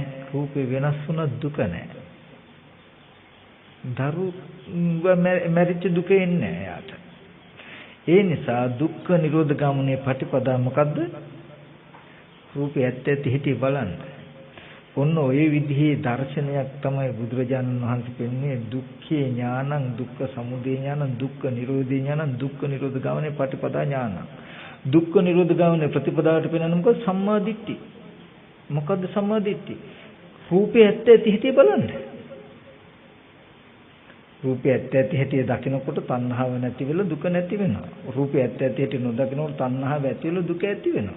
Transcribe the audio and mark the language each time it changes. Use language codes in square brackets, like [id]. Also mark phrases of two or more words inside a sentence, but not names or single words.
[si] රූපේ වෙනස් වුණා දුක නැහැ. දරුව මැරිච්ච දුක එන්නේ නැහැ යාට. ඒ නිසා දුක්ඛ නිරෝධ ගාමිනී ප්‍රතිපදා මොකද්ද? රූපේ ඇත්ත ඇති හිටි බලන්න. ඔන්න ඔය විදිහේ දර්ශනයක් තමයි බුදුරජාණන් වහන්සේ පෙන්වන්නේ [pi] දුක්ඛේ ඥානං දුක්ඛ සමුදය ඥානං දුක්ඛ නිරෝධේ ඥානං දුක්ඛ නිරෝධ ගාමිනී ප්‍රතිපදා ඥානං. [si] දුක්ඛ නිරෝධ ගාමිනී ප්‍රතිපදාවට පෙන්වන්නේ මොකද? සම්මා දිට්ඨි. මොකද්ද සම්මා දිට්ඨි? රූපේ ඇත්ත ඇති හිටි බලන්න. රූපේ ඇත්ත ඇති හැටි දකිනකොට තණ්හාව නැති වෙලා දුක නැති වෙනවා. රූපේ ඇත්ත ඇති හැටි නොදකිනකොට තණ්හාව ඇති වෙලා දුක ඇති වෙනවා.